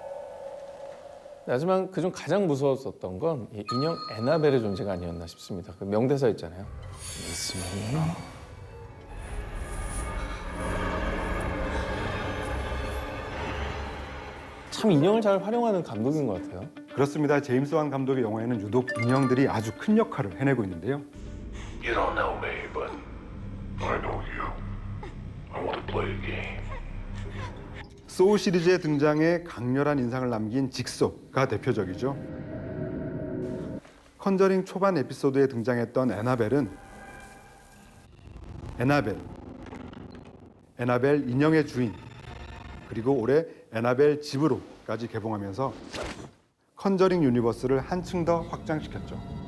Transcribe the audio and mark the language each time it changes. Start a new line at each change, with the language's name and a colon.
Korean: 하지만 그중 가장 무서웠었던 건 이 인형 애나벨의 존재가 아니었나 싶습니다. 그 명대사 있잖아요. 있으면 참 인형을 잘 활용하는 감독인 것 같아요. 그렇습니다. 제임스 완 감독의 영화에는 유독 인형들이 아주 큰 역할을 해내고 있는데요.
English: You don't know me, but I know you. I want to play a game.
Korean: 소울 시리즈에 등장해 강렬한 인상을 남긴 직소가 대표적이죠. 컨저링 초반 에피소드에 등장했던 애나벨은 애나벨 인형의 주인, 그리고 올해 애나벨 집으로까지 개봉하면서 컨저링 유니버스를 한층 더 확장시켰죠.